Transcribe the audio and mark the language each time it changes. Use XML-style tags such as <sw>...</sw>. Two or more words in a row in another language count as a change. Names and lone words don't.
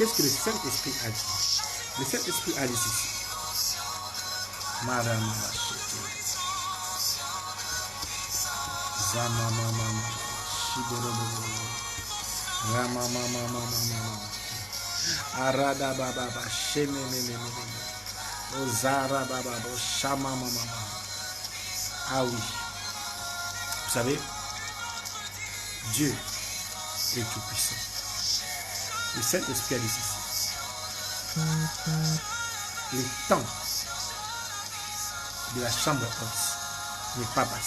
<fr>Qu'est-ce que le Saint-Esprit a dit? Le Saint-Esprit a dit ceci. Madame Arada baba sheme Ozara baba shama mama. Ah oui. Vous savez, Dieu est tout puissant. Le Saint-Esprit a dit ceci. Le temps de la chambre haute n'est pas passé.</fr>